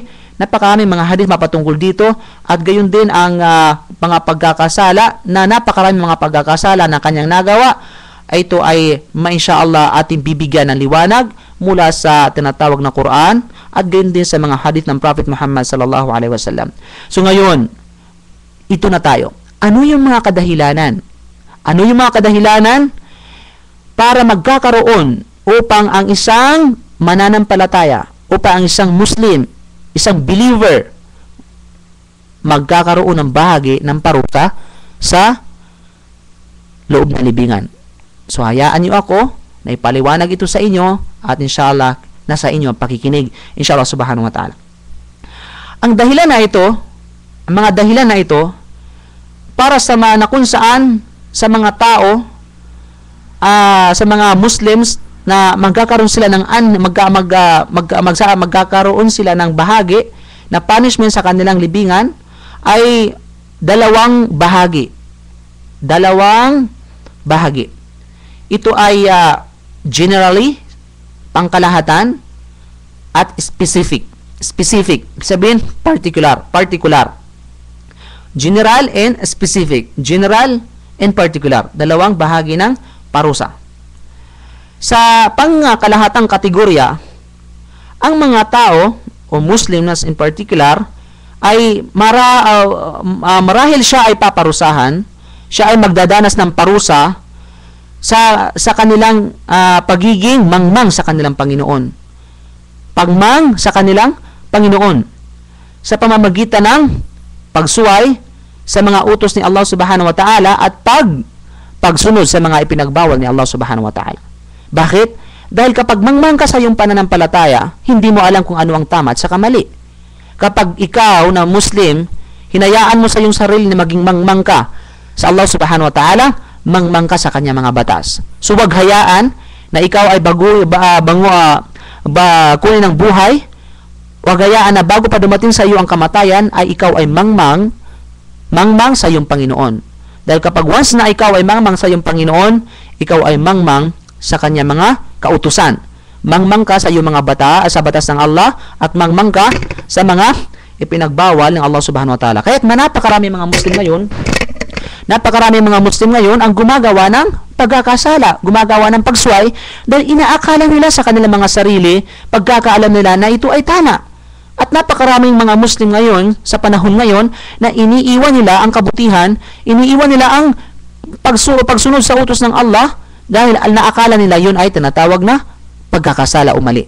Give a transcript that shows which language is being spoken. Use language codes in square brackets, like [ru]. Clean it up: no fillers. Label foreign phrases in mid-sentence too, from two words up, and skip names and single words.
[tl] Napakarami mga hadith mapatungkol dito at gayon din ang mga pagkakasala na napakarami mga pagkakasala na kanyang nagawa. Ito ay mainshallah ating bibigyan ng liwanag mula sa tinatawag na Quran at gayon din sa mga hadith ng Prophet Muhammad [ar] صلى الله عليه وسلم. [tl] So ngayon, ito na tayo. Ano yung mga kadahilanan? Ano yung mga kadahilanan para magkakaroon upang ang isang mananampalataya, upang ang isang Muslim, isang believer, magkakaroon ng bahagi ng parusa sa loob ng libingan. So, hayaan niyo ako na ipaliwanag ito sa inyo at inshallah, nasa inyo ang pakikinig. [ar] إن شاء الله سبحانه وتعالى. [tl] Ang dahilan na ito, ang mga dahilan na ito, para sa mga na kung saan sa mga tao, sa mga Muslims na magkakaroon sila ng magkakaroon sila ng bahagi na punishment sa kanilang libingan ay dalawang bahagi. Dalawang bahagi. Ito ay generally, pangkalahatan, at specific. [en] Specific, [tl] sabihin [en] particular. General and specific. General and particular. [tl] Dalawang bahagi ng parusa. Sa pangkalahatang kategorya, ang mga tao o Muslims [en] in particular [tl] ay marahil siya ay paparusahan, siya ay magdadanas ng parusa sa kanilang pagiging mangmang sa kanilang Panginoon. Pagmang sa kanilang Panginoon sa pamamagitan ng pagsuway sa mga utos ni Allah [ar] سبحانه وتعالى [tl] at pagsunod sa mga ipinagbawal ni Allah [ar] سبحانه وتعالى. [tl] Bakit? Dahil kapag mangmang ka sa iyong pananampalataya, hindi mo alam kung ano ang tama at saka mali. Kapag ikaw na Muslim, hinayaan mo sa iyong sarili na maging mangmang ka sa Allah [ar] سبحانه وتعالى, [tl] mangmang ka sa kanya mga batas. So wag hayaan na ikaw ay kunin ng buhay. Wag hayaan na bago pa dumating sa iyo ang kamatayan ay ikaw ay mangmang sa iyong Panginoon. Dahil kapag once na ikaw ay mangmang sa iyong Panginoon, ikaw ay mangmang sa kanya mga kautusan. Mangmang ka sa iyong mga sa batas ng Allah at mangmang ka sa mga ipinagbawal ng Allah [ar] سبحانه وتعالى. [tl] Kaya napakarami mga Muslim ngayon ang gumagawa ng pagkakasala, gumagawa ng pagsway dahil inaakala nila sa kanilang mga sarili, pagkakaalam nila na ito ay tama. At napakaraming mga Muslim ngayon, sa panahon ngayon, na iniiwan nila ang kabutihan, iniiwan nila ang pagsunod sa utos ng Allah dahil naakala nila yun ay tinatawag na pagkakasala o mali.